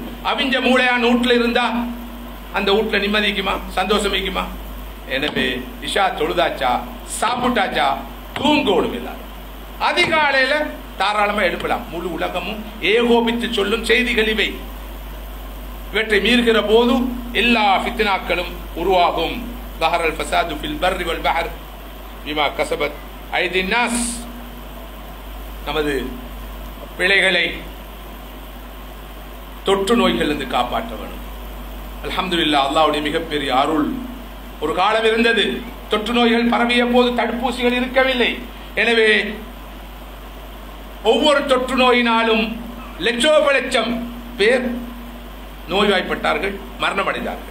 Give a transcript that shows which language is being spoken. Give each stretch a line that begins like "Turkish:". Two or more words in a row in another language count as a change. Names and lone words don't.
Tamil: அவிஞ்ச மூளையான வீட்டுல இருந்தா அந்த வீட்டுல நிம்மதிக்குமா, சந்தோஷமிக்குமா? எனவே இஷா தொழுதாச்சா, சாப்பிட்டாச்சா, தூங்கோடும் எல்லாரும். அதிகாலையில தாராளமா எழுப்பலாம். முழு உலகமும் ஏகோபித்து சொல்லும் செய்திகள் இவை. இவற்றை மீறுகிற போது எல்லா ஃபித்னாக்களும் உருவாகும்.
Arabic: ظهر الفساد في البر والبحر بما كسبت أيدي الناس.
Tamil: நமது பிள்ளைகளை தொற்று நோய்கள் இருந்து காப்பாற்ற வேண்டும்.
Arabic: الحمد لله,
Tamil: அல்லாஹ்வுடைய மிகப்பெரிய அருள். ஒரு காலம் இருந்தது, தொற்று நோய்கள் பரவிய போது தடுப்பூசிகள் இருக்கவில்லை. எனவே ஒவ்வொரு தொற்று நோயினாலும் லட்சோபலட்சம் பேர் நோய்வாய்ப்பட்டார்கள், மரணமடைந்தார்கள்.